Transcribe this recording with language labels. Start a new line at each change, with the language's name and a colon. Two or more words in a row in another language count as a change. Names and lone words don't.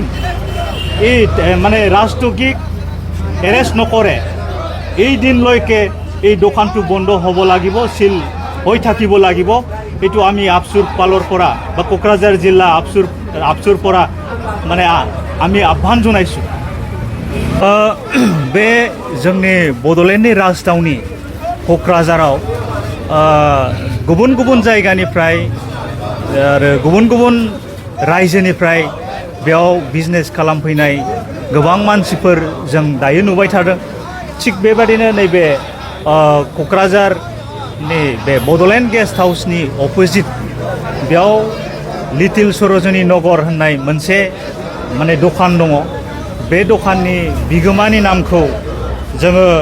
Assamese: এই মানে ৰাষ্ট্ৰগীক এৰেষ্ট নকৰে এই দিনলৈকে এই দোকানটো বন্ধ হ'ব লাগিব সিল হৈ থাকিব লাগিব এইটো আমি আপসুৰ পালৰ পৰা বা কোকৰাঝাৰ জিলা আপসুৰ পৰা মানে আমি আহ্বান জনাইছোঁ
Bodo: बे जोंनि बड'लेण्डनि राजधानी क'क्राझाराव गुबुन गुबुन जायगानिफ्राय आरो गुबुन गुबुन रायजोनिफ्राय बेयाव बिजनेस खालामफैनाय गोबां मानसिफोर जों दायो नुबाय थादों थिग बेबादिनो नैबे क'क्राझारनि बे बड'लेण्ड गेस्ट हाउसनि अपोजिट बेयाव लिटिल सरजनी नगर होननाय मोनसे माने दखान दङ बे दखाननि बिगोमानि नामखौ जोङो